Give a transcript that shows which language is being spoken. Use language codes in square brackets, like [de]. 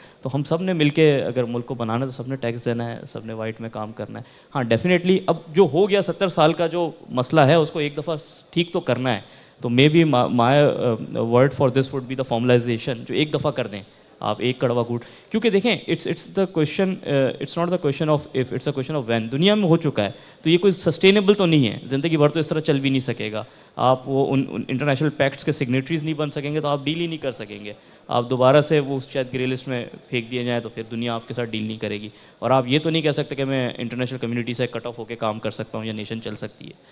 [ur] تو ہم سب نے مل کے اگر ملک کو بنانا ہے تو سب نے ٹیکس دینا ہے, سب نے وائٹ میں کام کرنا ہے. ہاں ڈیفینیٹلی اب جو ہو گیا 70 سال کا جو مسئلہ ہے اس کو ایک دفعہ ٹھیک تو کرنا ہے. [en] تو maybe my word for this would be the formalization, [ur] جو ایک دفعہ کر دیں آپ ایک کڑوا گھونٹ. کیونکہ دیکھیں [en] It's the question, it's not the question of if, it's a question of when. [ur] دنیا میں ہو چکا ہے تو یہ کوئی سسٹینیبل تو نہیں ہے, زندگی بھر تو اس طرح چل بھی نہیں سکے گا. آپ وہ ان انٹرنیشنل پیکٹس کے سگنیٹریز نہیں بن سکیں گے تو آپ ڈیل ہی نہیں کر سکیں گے. آپ دوبارہ سے وہ شاید گرے لسٹ میں پھینک دیے جائیں تو پھر دنیا آپ کے ساتھ ڈیل نہیں کرے گی. اور آپ یہ تو نہیں کہہ سکتے کہ میں انٹرنیشنل کمیونٹی سے کٹ آف ہو کے کام کر سکتا ہوں یا نیشن چل سکتی ہے.